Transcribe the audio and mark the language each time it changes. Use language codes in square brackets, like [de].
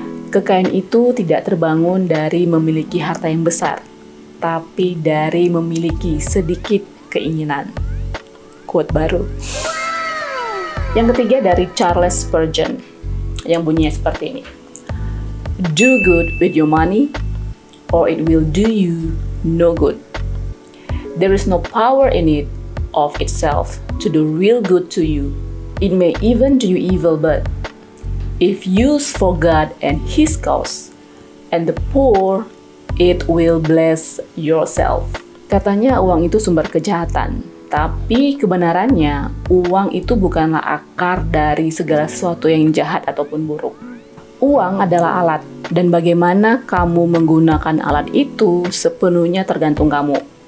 [id] Kekayaan itu tidak terbangun dari memiliki harta yang besar, tapi dari memiliki sedikit keinginan. Quote baru. Yang ketiga dari Charles Spurgeon yang bunyinya seperti ini. [en] Do good with your money, or it will do you no good. There is no power in it of itself to do real good to you. It may even do you evil, but if used for God and His cause and the poor, it will bless yourself. [id] Katanya uang itu sumber kejahatan, tapi kebenarannya uang itu bukanlah akar dari segala sesuatu yang jahat ataupun buruk. Uang adalah alat, dan bagaimana kamu menggunakan alat itu sepenuhnya tergantung kamu.